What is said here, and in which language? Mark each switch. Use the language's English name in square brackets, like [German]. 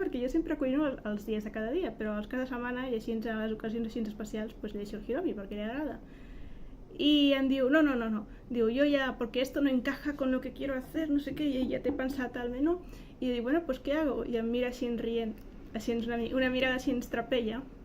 [Catalan] Perquè jo sempre cuino els dies de cada dia, però els cada setmana i així a les ocasions així especials pues li deixo el Hiromi perquè li agrada. [Spanish] Y [Catalan] em diu, no, diu, [Spanish] yo ya, porque esto no encaja con lo que quiero hacer, no sé qué, y ya te he pensado al menú. Y yo digo, bueno, pues ¿qué hago? [Catalan] Y em mira així rient, així una mirada així trapella.